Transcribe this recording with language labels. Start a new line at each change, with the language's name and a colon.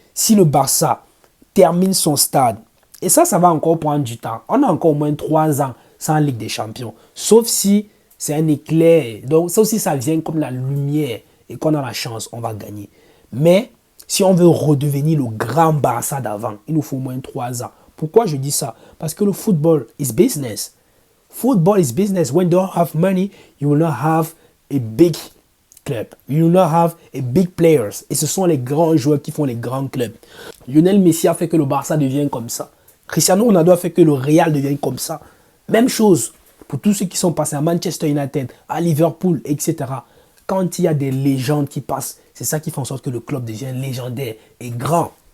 French: Si le Barça termine son stade, et ça va encore prendre du temps. On a encore au moins 3 ans sans Ligue des Champions. Sauf si c'est un éclair. Donc, ça aussi, ça vient comme la lumière. Et qu'on a la chance, on va gagner. Mais, si on veut redevenir le grand Barça d'avant, il nous faut au moins 3 ans. Pourquoi je dis ça? Parce que le
English: football is business. Football is business. When you don't have money, you will not have a big club. You will not have a big players.
French: Et ce sont les grands joueurs qui font les grands clubs. Lionel Messi a fait que le Barça devienne comme ça. Cristiano Ronaldo a fait que le Real devienne comme ça. Même chose pour tous ceux qui sont passés à Manchester United, à Liverpool, etc. Quand il y a des légendes qui passent, c'est ça qui fait en sorte que le club devient légendaire et grand.